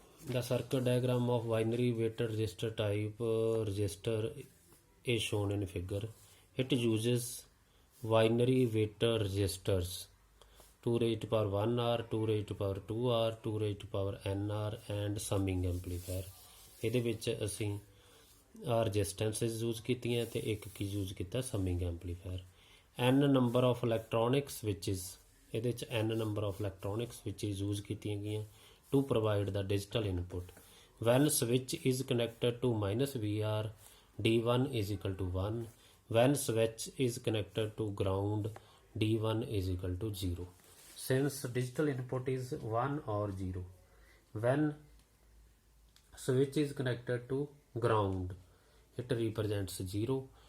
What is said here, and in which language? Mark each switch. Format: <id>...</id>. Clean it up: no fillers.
<en>The circuit diagram of binary weighted resistor type resistor is shown in figure. It uses binary weighted resistors, 2 raised to power 1R, 2 raised to power 2R, 2 raised to power NR and summing amplifier।</en> <pa>ਇਹਦੇ ਵਿੱਚ ਅਸੀਂ ਰਜਿਸਟੈਂਸਿਸ use ਕੀਤੀਆਂ ਅਤੇ ਇੱਕ ਕੀ use ਕੀਤਾ, summing amplifier.</pa> <en>n number of electronic switches,</en> <pa>ਇਹਦੇ 'ਚ</pa> <en>n number of electronic switches</en> <pa>use ਕੀਤੀਆਂ ਗਈਆਂ</pa> <en>To provide the digital input. When switch is connected to -VR, D1 is equal to 1. When switch is connected to ground, D1 is equal to 0. Since digital input is 1 or 0, when switch is connected to ground, it represents 0.</en>